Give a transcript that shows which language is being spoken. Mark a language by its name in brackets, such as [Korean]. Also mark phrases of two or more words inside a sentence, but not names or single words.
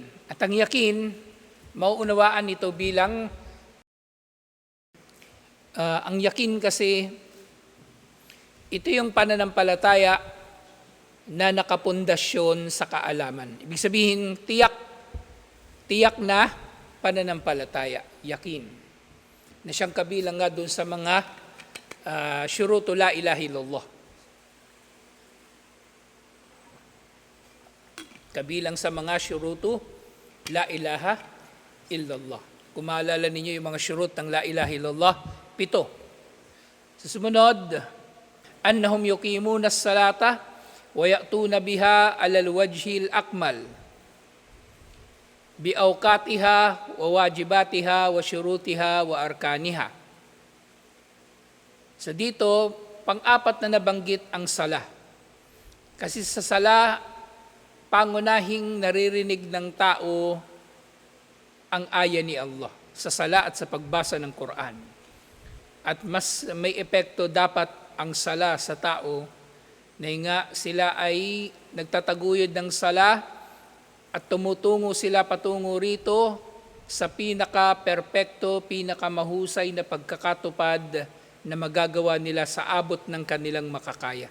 [Filipino] At ang yakin, mauunawaan nito bilang ang yakin kasi ito yung pananampalataya na nakapundasyon sa kaalaman. Ibig sabihin, tiyak na pananampalataya, yakin. Na siyang kabilang nga doon sa mga [Arabic] شروط لا إله إلا الله. [Filipino] Kabilang sa mga [Arabic] شروط لا إله إلا الله. [Filipino] Kung maalala ninyo yung mga syurut ng [Arabic] لا إله إلا الله, [Filipino] 7. Sa sumunod, [Arabic] أنهم يقيمون الصلاة ويأتون بها على الوجه الأكمل بأوقاتها وواجباتها وشروطها وأركانها. [Filipino] So dito, pang-apat na nabanggit ang sala. Kasi sa sala, pangunahing naririnig ng tao ang aya ni Allah sa sala at sa pagbasa ng Quran. At mas may epekto dapat ang sala sa tao na nga sila ay nagtataguyod ng sala at tumutungo sila patungo rito sa pinaka-perpekto, pinaka-mahusay na pagkakatupad na magagawa nila sa abot ng kanilang makakaya.